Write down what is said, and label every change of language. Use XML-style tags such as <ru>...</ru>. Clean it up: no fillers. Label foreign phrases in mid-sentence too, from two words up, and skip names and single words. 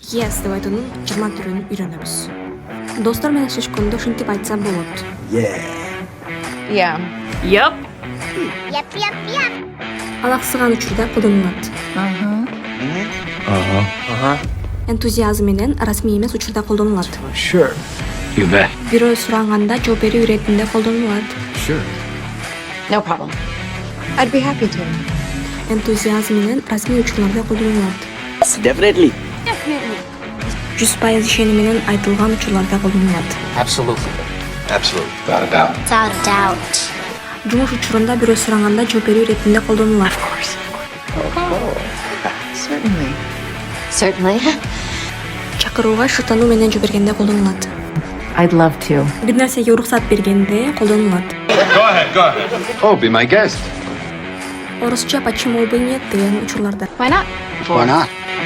<ky>Yes деп айтуунун 20 түрүн үйрөнөбүз. Достор менен эшлешкөндө ушинтип айтса болот.</ky> <en>Yeah. Yeah. Yep. Yep.</en> <ky>Ал аксыган учурда колдонулат. Энтузиазм менен расмий эмес учурда колдонулат.</ky> <en>Sure. You bet.</en> <ky>Бирөө сураганда жооп берүү иретинде колдонулат.</ky> <en>Sure. No problem. I'd be happy to.</en> <ky>Энтузиазм менен расмий учурларда колдонулат.</ky> <en>Definitely.</en> <ky>100% ишеним менен айтылган учурларда колдонулат.</ky> <en>Absolutely. Absolutely. Without a doubt. Without a doubt.</en> <ky>Жумуш учурунда бирөө сураганда жооп берүү иретинде колдонулат.</ky> <en>Certainly.</en> <ky>Чакырууга шыктануу менен жооп бергенде колдонулат.</ky> <en>I'd love to.</en> <ky>Бир нерсеге уруксат бергенде колдонулат.</ky> <en>Go ahead. Oh, be my guest.</en> <ky>Орусча</ky> <ru>почему бы нет</ru> <ky>деген учурларда.</ky> <en>Why not? Why not?</en>